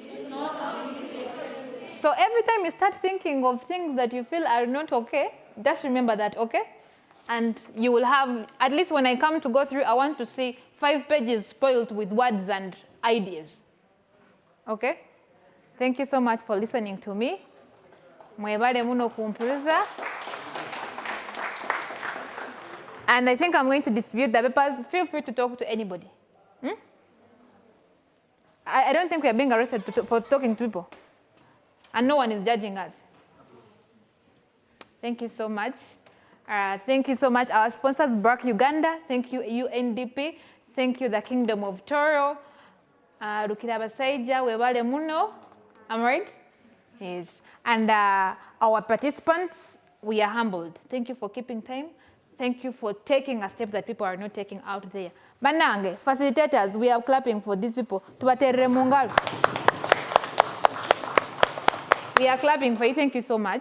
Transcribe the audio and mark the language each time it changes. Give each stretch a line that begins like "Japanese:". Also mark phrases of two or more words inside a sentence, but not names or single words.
English: So every time you start thinking of things that you feel are not okay, just remember that, okay? And you will have, at least when I come to go through, I want to see 5 pages spoiled with words and ideas. Okay? Thank you so much for listening to me.
Tooro: Mwebale muno kumpuluza.
English: And I think I'm going to distribute the papers. Feel free to talk to anybody. I don't think we are being arrested for talking to people. And no one is judging us. Thank you so much. Thank you so much, our sponsors, BRAC Uganda. Thank you, UNDP. Thank you, the Kingdom of Tooro.
Tooro: Rukira Basaija, webale muno.
English: Am I right? Yes. And our participants, we are humbled. Thank you for keeping time. Thank you for taking a step that people are not taking out there. Banange, facilitators, we are clapping for these people.
Tooro: Tubaterere mungalo.
English: We are clapping for you. Thank you so much.